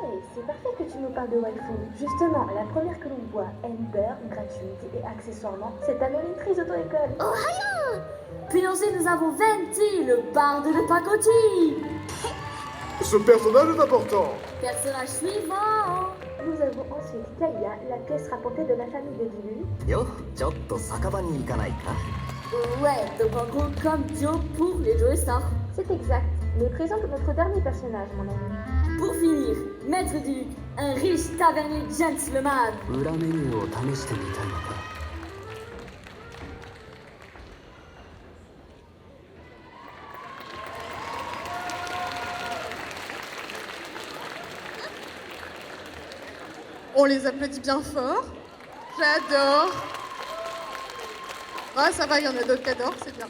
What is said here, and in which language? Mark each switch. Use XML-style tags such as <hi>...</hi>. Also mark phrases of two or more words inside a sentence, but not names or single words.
<fr>Ouais, c'est parfait que tu nous parles de waifu. Justement, la première que l'on voit, Ember, gratuite et accessoirement, c'est ta monitrice d'auto-école. Puis ensuite, nous avons Venti, le barde de pacotille. Ce personnage est important. Personnage suivant. Nous avons ensuite Kaya, la pièce rapportée de la famille de Dilu.</fr> <ja>よ、ちょっと酒場に行かないか</ja> <fr>Ouais, donc en gros, comme Dio pour les Joe Stars. C'est exact, mais présente notre dernier personnage, mon ami. Pour finir, Maître Duc, un riche tavernier gentleman.</fr> <ja>裏メニューを試してみたいのか</ja> <fr>On les applaudit bien fort. J'adore. Ah, ça va, il y en a d'autres qui adorent, c'est bien.</fr>